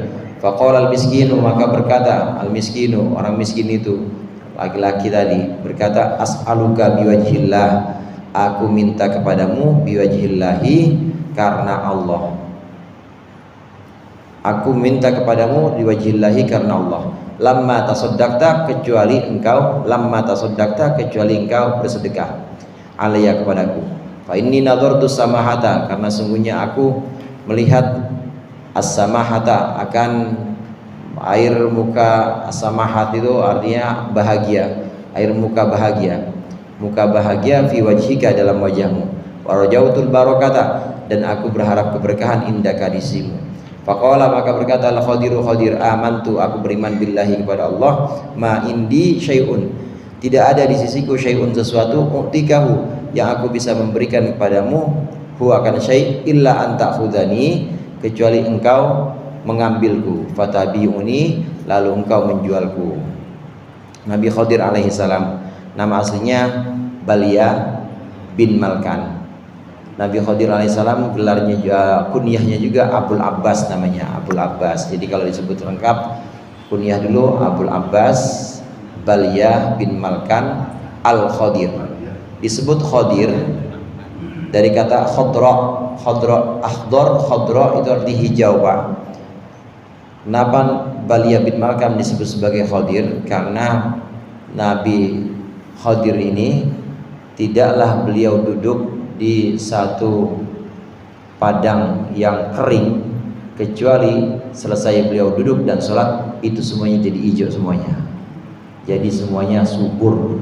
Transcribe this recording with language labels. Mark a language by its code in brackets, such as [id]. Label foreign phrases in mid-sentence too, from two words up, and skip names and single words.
[ar] فقال المسكين, [id] maka berkata al-miskinu, orang miskin itu, laki-laki tadi, berkata, [ar] أسألك بوجه الله, [id] aku minta kepadamu, biwajhillahi, karena Allah. Aku minta kepadamu biwajhillahi, karena Allah. [ar] لما تصدقت, [id] kecuali engkau, [ar] لما تصدقت, [id] kecuali engkau bersedekah, alayya, kepadaku. [ar] فإني نظرت السماحة, [id] karena sungguhnya aku melihat as-samahata, akan air muka. As-samahat itu artinya bahagia, air muka bahagia, muka bahagia, [ar] في وجهك, [id] dalam wajahmu. [ar] ورجوت البركة, [id] dan aku berharap keberkahan, indaka, disimu. Faqala, maka berkata al-Khadiru, Khadir, amantu, aku beriman, billahi, kepada Allah, [ar] ما عندي شيء, [id] tidak ada di sisiku, syai'un, sesuatu, u'tikahu, yang aku bisa memberikan kepadamu, hu, akan syai', [ar] إلا أنت خذني, [id] kecuali engkau mengambilku, fatabi'uni, lalu engkau menjualku. Nabi Khadir alaihissalam, nama aslinya Balia bin Malkan. Nabi Khadir alaihissalam gelarnya juga, kunyahnya juga Abul Abbas, namanya Abul Abbas. Jadi kalau disebut lengkap, kunyah dulu Abul Abbas Balia bin Malkan Al-Khadir. Disebut Khadir dari kata [ar] خضراء خضراء أخضر خضراء [id] itu arti hijau, Pak. Kenapa Balia bin Malkan disebut sebagai Khadir? Karena Nabi Khadir ini tidaklah beliau duduk di satu padang yang kering, kecuali selesai beliau duduk dan sholat, itu semuanya jadi hijau semuanya, jadi semuanya subur.